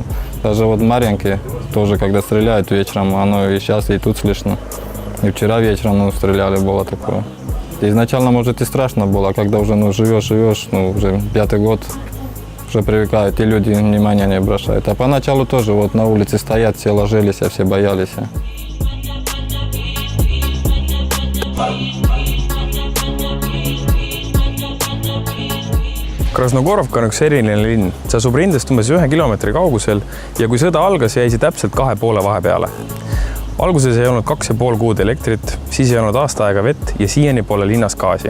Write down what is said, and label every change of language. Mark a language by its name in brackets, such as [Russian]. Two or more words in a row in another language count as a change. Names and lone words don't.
[Russian] Даже вот Марьинки тоже, когда стреляют вечером, оно и сейчас, и тут слышно. И вчера вечером стреляли, было такое. Изначально, может, и страшно было, когда уже живешь, уже 5-й год, уже привыкают, и люди внимания не обращают. А поначалу тоже вот на улице стоят, все ложились, все боялись. [Estonian] Krasnogorovka on üks eriline linn. See asub rindest umbes 1 kilomeetri kaugusel ja kui sõda algas, jäi see täpselt 2 poole vahepeale. Alguses ei olnud 2,5 kuud elektrit, siis ei olnud aasta aega vett ja siiani pole linnas gaasi.